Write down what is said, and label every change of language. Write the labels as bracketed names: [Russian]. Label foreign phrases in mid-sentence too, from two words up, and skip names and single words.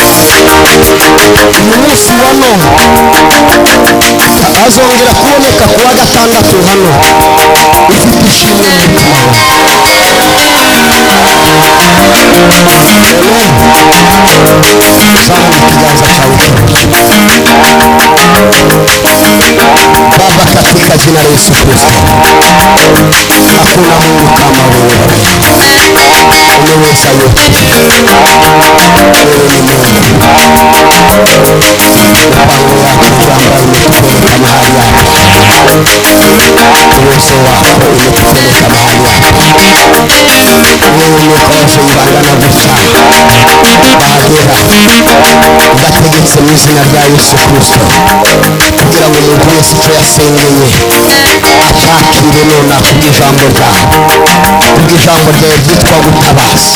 [Kinyarwanda] umunsi wa none azongera kuboneka ku wa gatandatu hano ufite ishimwe mu mutima zamura ikiganza cyawe [Swahili] Baba katika jina la Yesu Kristo hakuna Mungu kama wewe umeweza yote wewe ni Mungu mipango yako Bwana imetupeleka mahali hapa uwezo wako umetupeleka mahali hapa wewe [Kinyarwanda] nukoze ibanga no gucana bahagera ndategetse mu izina rya Yesu Kristo kugira ngo umuntu wese icyo yasengeye acyakire nonaha kubw'ijambo ryawe kubw'ijambo ryawe ryitwa gutabaza